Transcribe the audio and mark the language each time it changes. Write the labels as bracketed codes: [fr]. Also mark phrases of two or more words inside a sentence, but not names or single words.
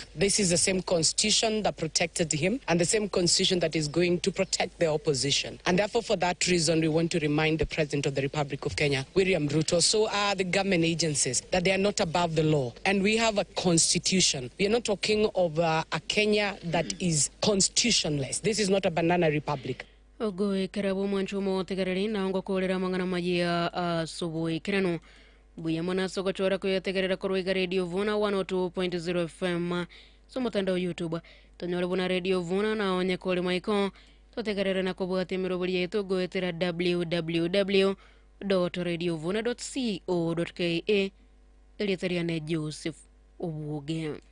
[en] This is the same constitution that protected him and the same constitution that is going to protect the opposition. And therefore, for that reason, we want to remind the President of the Republic of Kenya, William Ruto, so are the government agencies, that they are not above the law. And we have a constitution. We are not talking of a Kenya that is constitutionless. This is not a banana republic. [guz] Ogoi karabu manchumo tegareri na ongo kolera mangana majia subui kirano buya mona soko chora ko tegarera korwiga radio Vuna 102.0 FM so mutandao YouTube tonyora Vuna radio Vuna na onye kole maiko to tegarera na kobwate mirobuli yetu goetera www.radiovuna.co.ke elitariane Joseph Obuge.